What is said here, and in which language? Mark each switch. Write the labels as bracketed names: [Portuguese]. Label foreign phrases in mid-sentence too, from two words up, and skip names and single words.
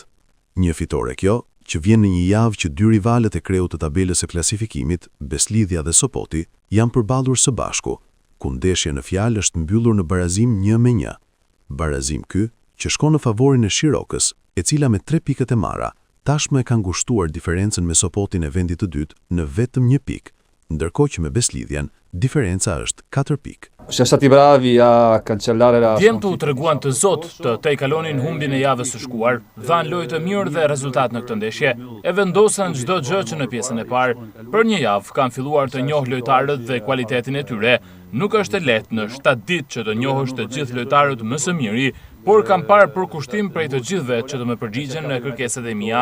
[Albanian] Një fitore kjo, që vjen në një javë që dy rivalet e kreut të tabelës së klasifikimit, Beslidhja dhe Sopoti, janë përballur së bashku, ku ndeshja në fjalë është mbyllur në barazim 1-1. Barazim ky, që shkon në favorin e Shirokës, e cila me 3 pikët e marra, tashmë e ka ngushtuar diferencën me Sopotin e vendit të dytë në vetëm 1 pikë, ndërkohë që me Beslidhjen diferenca është 4 pikë. [Italian] Siamo stati bravi a cancellare la [Albanian] Djemtu treguan të zot të tejkalonin humbjen e javës së shkuar, dhanë lojë të mirë dhe rezultat në këtë ndeshje, e vendosën çdo gjë që në pjesën e parë. Për një javë kanë filluar të njohë lojtarët dhe cilësinë e tyre. Nuk është e lehtë në 7 ditë që të njohësh të gjithë lojtarët më së miri, por kam parë përkushtim prej të gjithëve që të më përgjigjen në kërkesat e mia.